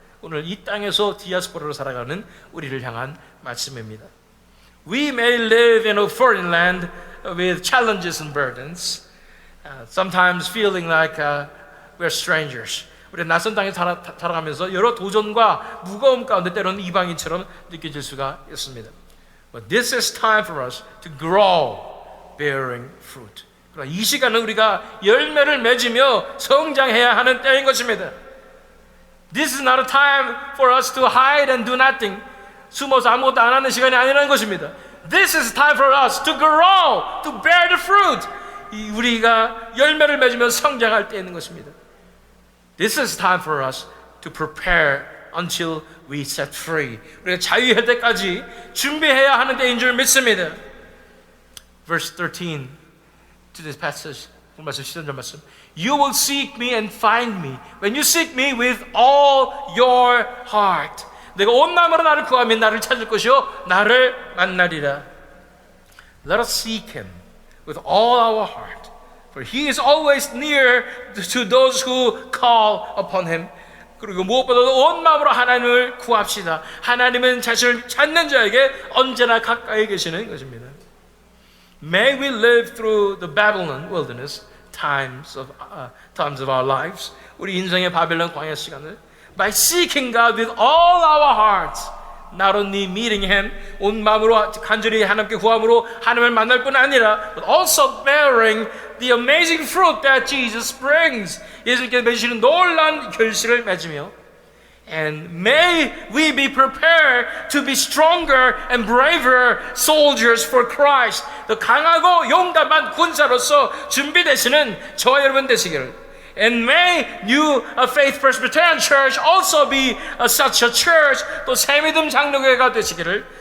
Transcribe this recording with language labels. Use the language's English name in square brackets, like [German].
[Korean] 오늘 이 땅에서 디아스포라로 살아가는 우리를 향한 말씀입니다. [English] We may live in a foreign land with challenges and burdens, sometimes feeling like we're strangers. [Korean] 우리 낯선 땅에 살아가면서 여러 도전과 무거움 가운데 때로는 이방인처럼 느껴질 수가 있습니다. [English] But this is time for us to grow, bearing fruit. [Korean] 그러나 이 시간은 우리가 열매를 맺으며 성장해야 하는 때인 것입니다. [English] This is not a time for us to hide and do nothing. [Korean] 숨어서 아무것도 안 하는 시간이 아니라는 것입니다. [English] This is time for us to grow, to bear the fruit. [Korean] 우리가 열매를 맺으며 성장할 때인 것입니다. [English] This is time for us to prepare until we set free. [Korean] 우리가 자유할 때까지 준비해야 하는 때인 줄 믿습니다. [English] Verse 13 to this passage. [Korean] 말씀 13절 말씀. [English] You will seek me and find me when you seek me with all your heart. [Korean] 내가 온 마음으로 나를 구하면 나를 찾을 것이요 나를 만나리라. [English] Let us seek him with all our heart. For he is always near to those who call upon him. [Korean] 그리고 무엇보다도 온 마음으로 하나님을 구합시다. 하나님은 자신을 찾는 자에게 언제나 가까이 계시는 것입니다. [English] May we live through the Babylon wilderness times of our lives. [Korean] 우리 인생의 바벨론 광야 시간을 [English] by seeking God with all our hearts. Not only meeting Him, [Korean] 온 마음으로 간절히 하나님께 구함으로 하나님을 만날 뿐 아니라 [English] but also bearing the amazing fruit that Jesus brings. [Korean] 예수님께서 맺으시는 놀라운 결실을 맺으며 [English] And may we be prepared to be stronger and braver soldiers for Christ. [Korean] 더 강하고 용감한 군사로서 준비되시는 저와 여러분 되시기를. [English] And may New Faith Presbyterian Church also be such a church. [Korean] 또 새믿음 장로교회가 되시기를.